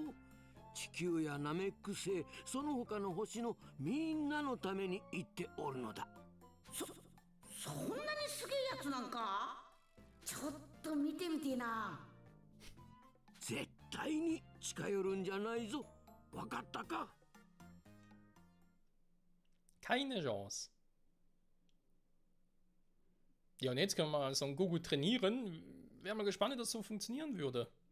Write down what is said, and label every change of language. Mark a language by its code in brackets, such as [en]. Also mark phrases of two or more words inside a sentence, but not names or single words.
[ja] 地球やナメック星、その他の星のみんなのために言っておるのだ。そんなにすげえやつなんか？ちょっと見てみてえな。絶対に近寄るんじゃないぞ。わかったか？ [de] Keine Chance. Ja, und jetzt können wir mal so ein Goku trainieren. Wäre mal gespannt, wie das so funktionieren würde.